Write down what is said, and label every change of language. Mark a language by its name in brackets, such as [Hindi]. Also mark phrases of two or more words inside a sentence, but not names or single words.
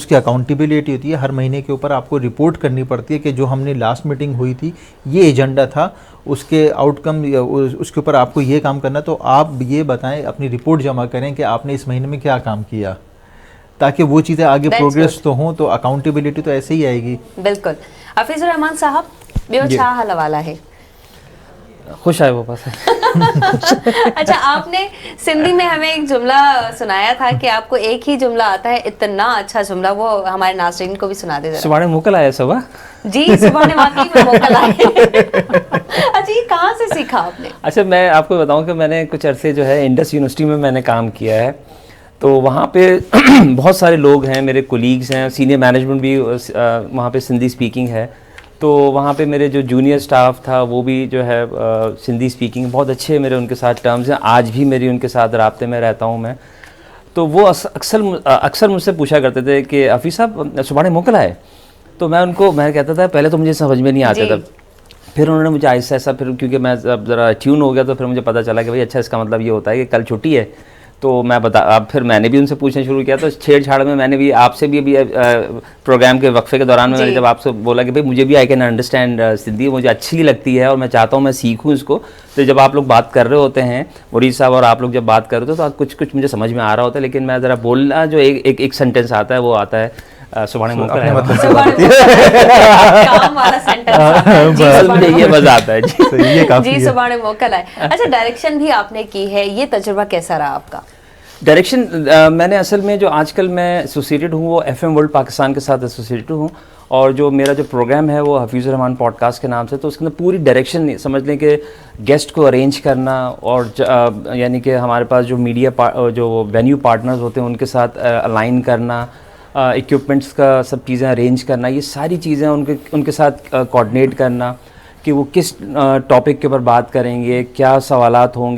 [Urdu] اس کی اکاؤنٹیبلٹی ہوتی ہے، ہر مہینے کے اوپر آپ کو رپورٹ کرنی پڑتی ہے کہ جو ہم نے [English] last meeting [Urdu] ہوئی تھی یہ ایجنڈا تھا، اس کے آؤٹ کم اس کے اوپر آپ کو یہ کام کرنا، تو آپ یہ بتائیں، اپنی رپورٹ جمع کریں کہ آپ نے اس مہینے میں کیا کام کیا، تاکہ وہ چیزیں آگے پروگریس تو ہوں، تو اکاؤنٹیبلٹی تو ایسے ہی آئے گی. بالکل۔ حفیظ الرحمان صاحب, [Sindhi] ॿियो छा हल [Urdu] والا ہے? خوش آئے وہ پاس اچھا، آپ نے سندھی میں ہمیں ایک جملہ سنایا تھا کہ آپ کو ایک ہی جملہ آتا ہے، اتنا اچھا جملہ، وہ ہمارے ناظرین کو بھی سنا دے ذرا. [Sindhi] सुभाणे मोकल आया सुबह [Urdu] جی، سبھاݨے واقعی میں موکل آئے. اچھا، یہ کہاں سے سیکھا آپ نے? اچھا، میں آپ کو بتاؤں کہ میں نے کچھ عرصے جو ہے انڈس یونیورسٹی میں میں نے کام کیا ہے، تو وہاں پے بہت سارے لوگ ہیں، میرے کولیگز ہیں, [English] senior management [Urdu] بھی وہاں پے [English] Sindhi speaking [Urdu] ہے. تو وہاں پے میرے جو [English] junior staff [Urdu] تھا وہ بھی جو ہے [English] Sindhi speaking, [Urdu] ، بہت اچھے میرے ان کے ساتھ ٹرمز ہیں، آج بھی میری ان کے ساتھ رابطے میں رہتا ہوں میں. تو وہ اکثر مجھ سے پوچھا کرتے تھے کہ حفیظ صاحب [Sindhi] सुभाणे मोकल आए, [Urdu] ، تو میں کہتا تھا پہلے تو مجھے سمجھ میں نہیں آتا تھا، پھر انہوں نے مجھے ایسا ایسا، پھر کیونکہ میں اب ذرا ٹیون ہو گیا تو پھر مجھے پتا چلا کہ بھائی اچھا اس کا مطلب یہ ہوتا ہے کہ کل چھٹی ہے. تو اب پھر میں نے بھی ان سے پوچھنا شروع کیا، تو چھیڑ چھاڑ میں میں نے بھی آپ سے بھی ابھی پروگرام کے وقفے کے دوران میں میں نے جب آپ سے بولا کہ بھائی مجھے بھی [English] I can understand Sindhi, [Urdu] ، مجھے اچھی لگتی ہے اور میں چاہتا ہوں میں سیکھوں اس کو. تو جب آپ لوگ بات کر رہے ہوتے ہیں مرید صاحب اور آپ لوگ جب بات کر رہے ہوتے ہو تو کچھ مجھے سمجھ میں آ رہا ہوتا ہے، لیکن میں ذرا بولنا جو ایک سینٹنس آتا ہے وہ آتا ہے वो आता है [Sindhi] सुभाणे मोकल [Urdu] ہے, کام والا سینٹنس یہ مزا آتا ہے جی [Sindhi] सुभाणे मोकल [Urdu] ہے. اچھا، ڈائریکشن بھی آپ نے کی ہے، یہ تجربہ کیسا رہا آپ کا? ڈائریکشن میں نے اصل میں جو آج کل میں ایسوسی ایٹڈ ہوں وہ FM ورلڈ پاکستان کے ساتھ ایسوسی ایٹڈ ہوں، اور جو میرا جو پروگرام ہے وہ حفیظ الرحمان پوڈکاسٹ کے نام سے. تو اس کے اندر پوری ڈائریکشن سمجھ لیں کہ گیسٹ کو ارینج کرنا، اور یعنی کہ ہمارے پاس جو میڈیا جو [English] venue partners [Urdu] ہوتے ہیں ان کے ساتھ الائن کرنا، اکوئپمنٹس کا سب چیزیں ارینج کرنا، یہ ساری چیزیں ان کے ساتھ کوآرڈینیٹ کرنا کہ وہ کس ٹاپک کے اوپر بات کریں گے، کیا سوالات ہوں گے.